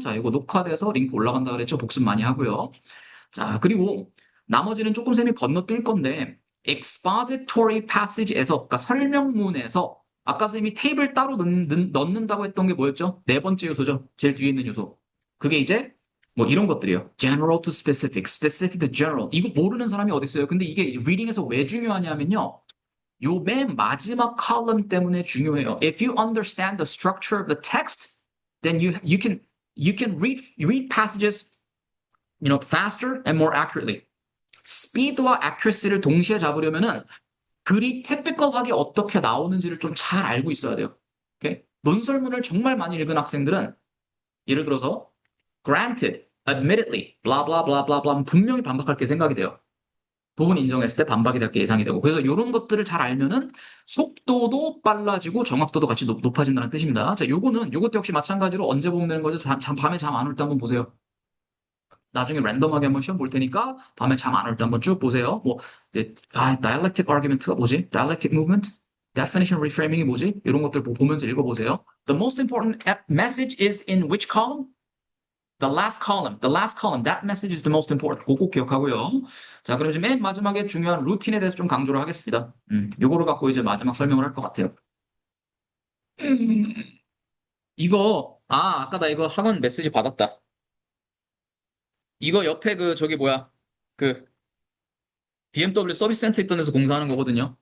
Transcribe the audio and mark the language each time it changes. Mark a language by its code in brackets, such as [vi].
[ko] 자, 이거 녹화돼서 링크 올라간다 그랬죠. 복습 많이 하고요. 자, 그리고 나머지는 조금 쌤이 건너뛸 건데 expository passage에서 그러니까 설명문에서 아까 쌤이 테이블 따로 넣는다고 했던 게 뭐였죠? 네 번째 요소죠. 제일 뒤에 있는 요소. 그게 이제 뭐 이런 것들이요. general to specific, specific to general. 이거 모르는 사람이 어디 있어요? 근데 이게 리딩에서 왜 중요하냐면요. 요 맨 마지막 컬럼 때문에 중요해요. [en] If you understand the structure of the text, then you can read passages, faster and more accurately. [ko] speed와 accuracy를 동시에 잡으려면은 글이 typical하게 어떻게 나오는지를 좀 잘 알고 있어야 돼요. 오케이? 논설문을 정말 많이 읽은 학생들은 예를 들어서 granted, admittedly, blah blah blah blah blah 분명히 반박할 게 생각이 돼요. 부분 인정했을 때 반박이 될 게 예상이 되고 그래서 이런 것들을 잘 알면은 속도도 빨라지고 정확도도 같이 높아진다는 뜻입니다. 자, 요것도 역시 마찬가지로 언제 보면 되는 거죠? 밤에 잠 안 올 때 한번 보세요. 나중에 랜덤하게 한번 시험 볼 테니까 밤에 잠 안 올 때 한번 쭉 보세요. 뭐 이제 dialectic argument가 뭐지? dialectic movement, definition reframing이 뭐지? 이런 것들 보면서 읽어보세요. [en] The most important message is in which column? The last column. The last column. That message is the most important. [ko] 그거 꼭 기억하고요. 자, 그럼 이제 맨 마지막에 중요한 루틴에 대해서 좀 강조를 하겠습니다. 요거를 갖고 이제 마지막 설명을 할 것 같아요. 음, 아까 나 이거 학원 메시지 받았다. 이거 옆에 저기 뭐야. 그, BMW 서비스 센터 있던 데서 공사하는 거거든요.